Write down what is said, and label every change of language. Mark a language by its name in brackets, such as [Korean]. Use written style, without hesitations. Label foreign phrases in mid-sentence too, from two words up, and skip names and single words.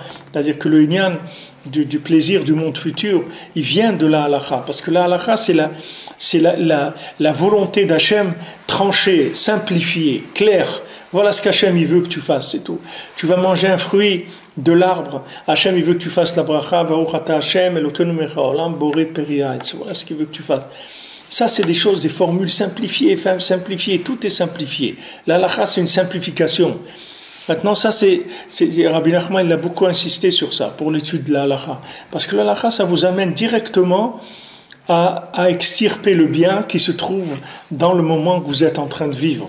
[French] C'est-à-dire que le Inyan du plaisir du monde futur, il vient de la halakha. Parce que la halakha, c'est la volonté d'Hachem tranchée, simplifiée, claire. Voilà ce qu'Hachem il veut que tu fasses, c'est tout. Tu vas manger un fruit de l'arbre. Hachem il veut que tu fasses la bracha, [Hebrew] ברוך אתה ה׳, אלוקינו מלך העולם, בורא פרי. [French] Voilà ce qu'il veut que tu fasses. Ça, c'est des choses, des formules simplifiées, tout est simplifié. La halakha, c'est une simplification. Maintenant, ça, Rabbi Nachman, il a beaucoup insisté sur ça, pour l'étude de la halakha. Parce que la halakha, ça vous amène directement à extirper le bien qui se trouve dans le moment que vous êtes en train de vivre.